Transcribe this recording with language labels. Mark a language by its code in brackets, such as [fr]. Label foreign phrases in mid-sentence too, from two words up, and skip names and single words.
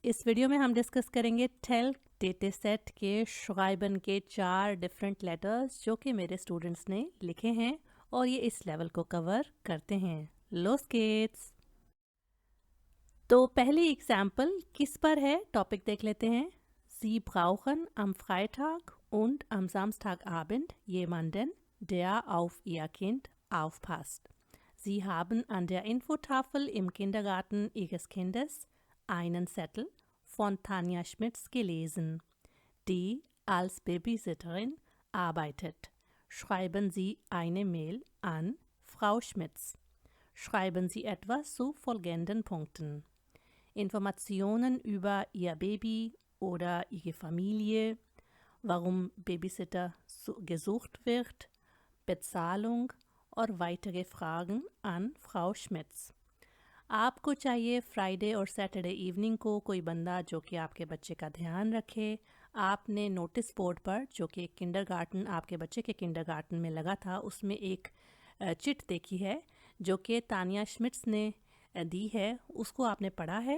[hi] इस वीडियो में हम डिस्कस करेंगे टेल डेटा सेट के श्राइबन के 4 [en] different letters [hi] जो कि मेरे स्टूडेंट्स ने लिखे हैं और ये इस लेवल को कवर करते हैं। [de] Los geht's! [hi] तो पहली एग्जाम्पल किस पर है टॉपिक देख लेते हैं। [de] Sie brauchen am Freitag und am Samstagabend jemanden, der auf ihr Kind aufpasst. Sie haben an der Infotafel im Kindergarten Ihres Kindes einen Zettel von Tanja Schmitz gelesen, die als Babysitterin arbeitet. Schreiben Sie eine Mail an Frau Schmitz. Schreiben Sie etwas zu folgenden Punkten: Informationen über Ihr Baby oder Ihre Familie, warum Babysitter gesucht wird, Bezahlung और weitere Fragen an Frau Schmitz. [hi] आपको चाहिए फ्राइडे और [en] Saturday evening [hi] को कोई बंदा जो कि आपके बच्चे का ध्यान रखे। आपने [en] notice board [hi] पर जो कि किंडरगार्टन आपके बच्चे के किंडरगार्टन में लगा था उसमें एक चिट देखी है जो कि तानिया श्मिट्स ने दी है, उसको आपने पढ़ा है।